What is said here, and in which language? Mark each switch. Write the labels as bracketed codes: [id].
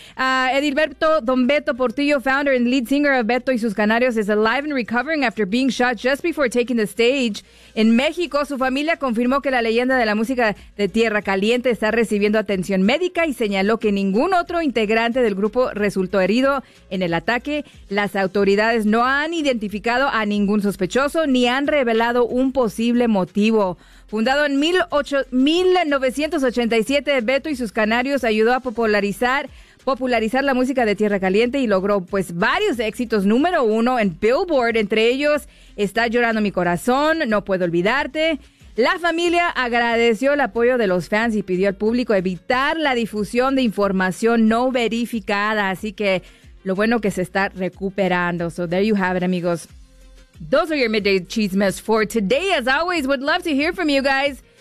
[en] Edilberto Don Beto Portillo, founder and lead singer of Beto y sus Canarios, is alive and recovering after being shot just before taking the stage. In Mexico, [es] su familia confirmó que la leyenda de la música de Tierra Caliente está recibiendo atención médica y señaló que ningún otro integrante del grupo resultó herido en el ataque. Las autoridades no han identificado a ningún sospechoso ni han revelado un posible motivo. Fundado en 1987, Beto y sus Canarios ayudó a popularizar la música de Tierra Caliente y logró pues varios éxitos número uno en Billboard, entre ellos Está Llorando Mi Corazón, No Puedo Olvidarte. La familia agradeció el apoyo de los fans y pidió al público evitar la difusión de información no verificada, así que lo bueno que se está recuperando. [en] So there you have it, amigos. Those are your Midday Chismes for today. As always, would love to hear from you guys.